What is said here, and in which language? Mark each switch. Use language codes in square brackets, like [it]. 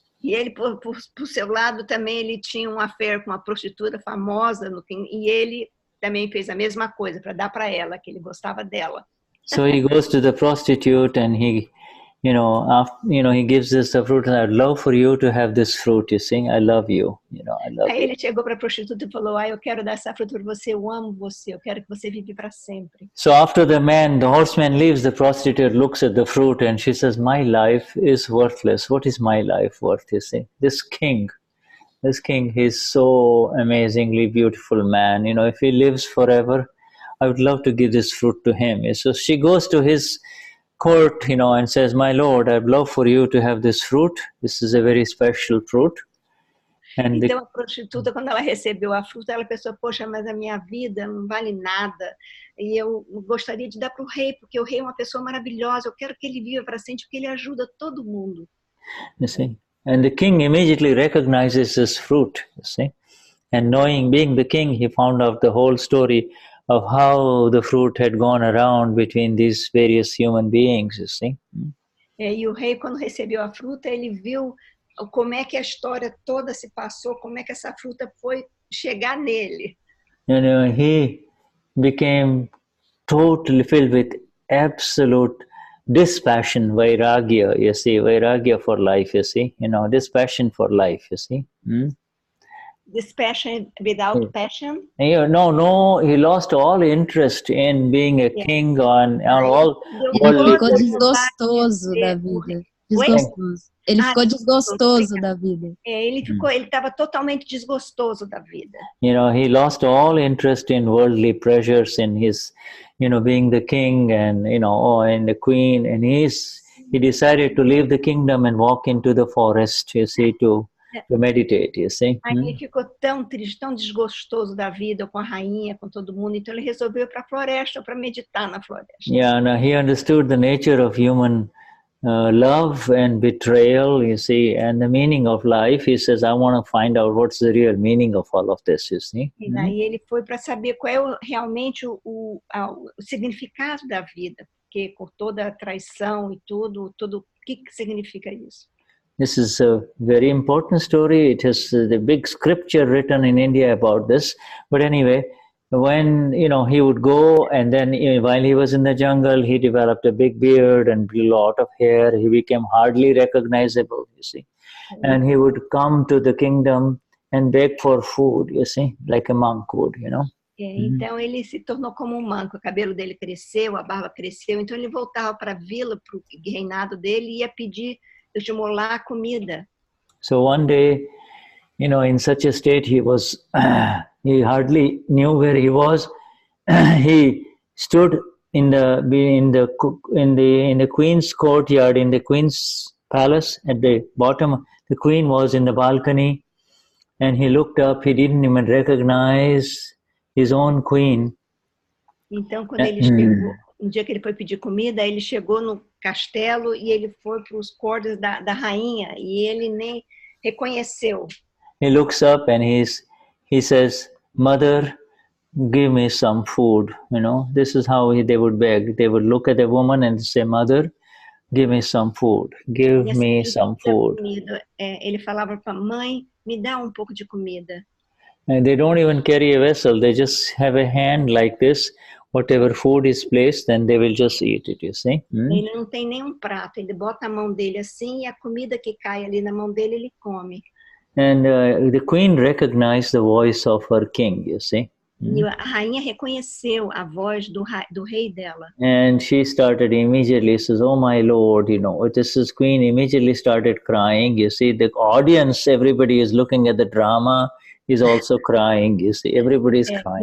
[pt] E ele, por seu lado, também ele tinha um affair com uma prostituta famosa, e ele também fez a mesma coisa, para dar para ela, que ele gostava dela. [en] So he goes to the prostitute and he gives us the fruit. I'd love for you to have this fruit, you see. I love you, I love [pt] Aí [en] you. [pt] ele chegou para a prostituta e falou, eu quero dar essa fruta para você, eu amo você, eu quero que você vive para sempre. [en] So after the horseman leaves, the prostitute looks at the fruit and she says, my life is worthless. What is my life worth, you see? This king, he's so amazingly beautiful man. If he lives forever, I would love to give this fruit to him. So she goes to his court, and says, my lord, I'd love for you to have this fruit. This is a very special fruit. And [pt] então a prostituta, quando ela recebeu a fruta, ela pensou, poxa, mas a minha vida não vale nada. E eu gostaria de dar para o rei, porque o rei é uma pessoa maravilhosa. Eu quero que ele viva para sempre, porque ele ajuda todo mundo. [en] You see? And the king immediately recognizes this fruit, you see. And being the king, he found out the whole story of how the fruit had gone around between these various human beings, you see. [pt] E o rei, quando recebeu a fruta, ele viu como é que a história toda se passou, como é que essa fruta foi chegar nele. [en] He became totally filled with absolute dispassion, vairagya, you see, vairagya for life, you see, dispassion for life, you see. Dispassion without passion? No, he lost all interest in being a king on all. [pt] Ele ficou desgostoso da vida. Desgostoso. Ele ficou desgostoso da vida. Ele estava totalmente desgostoso da vida. [en] He lost all interest in worldly pleasures, in his, being the king and, and the queen. And he decided to leave the kingdom and walk into the forest, you see, to meditate, you see. [pt] Aí ele ficou tão triste, tão desgostoso da vida, com a rainha, com todo mundo. Então ele resolveu ir para a floresta, para meditar na floresta. [en] Yeah, now he understood the nature of human love and betrayal, you see, and the meaning of life. He says, I want to find out what's the real meaning of all of this, you see. [pt] E daí ele foi para saber qual é realmente o significado da vida, porque com toda a traição e tudo, o que significa isso? [en] This is a very important story. It has the big scripture written in India about this. But anyway, when, he would go and then while he was in the jungle, he developed a big beard and a lot of hair. He became hardly recognizable, you see. And he would come to the kingdom and beg for food, you see, like a monk would, [pt] Então ele se tornou como um manco, o cabelo dele cresceu, a barba cresceu, então ele voltava para a vila, para o reinado dele e ia pedir, estimular a comida. [en] So one day, you know, in such a state he was, he hardly knew where he was. He stood in the queen's courtyard, in the queen's palace at the bottom. The queen was in the balcony, and he looked up. He didn't even recognize his own queen. [pt] Então, quando ele chegou, um dia que ele foi pedir comida, ele chegou no castelo e ele foi para os quartos da rainha e ele nem reconheceu. [en] He looks up and he says, "Mother, give me some food." You know, this is how they would beg. They would look at the woman and say, "Mother, give me some food. Give me some food." [pt] Ele falava para a mãe, me dá um pouco de comida. [en] And they don't even carry a vessel. They just have a hand like this. Whatever food is placed, then they will just eat it, you see. [pt] Ele não tem nenhum prato. Ele bota a mão dele assim e a comida que cai ali na mão dele, ele come. [en] And the queen recognized the voice of her king, you see. [pt] E a rainha reconheceu a voz do rei dela. [en] And she started immediately, says, "Oh my lord, you know, this is queen," immediately started crying. You see, the audience, everybody is looking at the drama, is also crying, you see, everybody is crying.